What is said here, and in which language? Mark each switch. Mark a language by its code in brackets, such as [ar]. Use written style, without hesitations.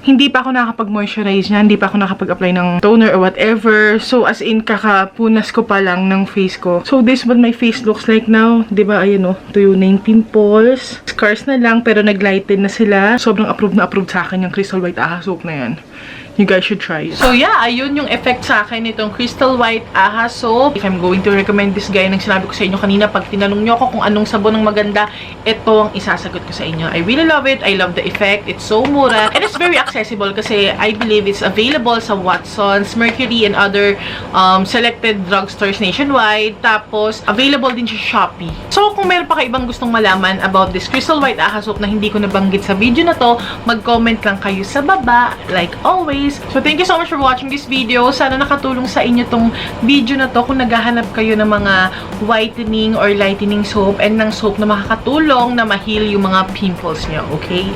[tl] Hindi pa ako nakapag-moisturize niya, hindi pa ako nakapag-apply ng toner or whatever. So, as in, kakapunas ko pa lang ng face ko. [en] So, this is what my face looks like now. [tl] Diba, ayun o, tuyo na yung pimples. Scars na lang, pero naglighten na sila. Sobrang approved na approved sa akin yung Crystal White AHA soap na yan. [en] You guys should try it. [tl] So yeah, ayun yung effect sa akin nitong Crystal White AHA soap. If I'm going to recommend this guy, nang sinabi ko sa inyo kanina, pag tinanong nyo ako kung anong sabon ang maganda, ito ang isasagot ko sa inyo. [en] I really love it. I love the effect. [tl] It's so mura. [en] And it's very accessible kasi I believe it's available sa Watsons, Mercury, and other selected drugstores nationwide. [tl] Tapos, available din sa Shopee. So, kung meron pa kayo ibang gustong malaman about this Crystal White AHA soap na hindi ko nabanggit sa video na to, mag-comment lang kayo sa baba. [en] Like always, guys. So thank you so much for watching this video. [tl] Sana nakatulong sa inyo tong video na to kung naghahanap kayo ng mga whitening or lightening soap and ng soap na makakatulong na ma-heal yung mga pimples nyo, okay?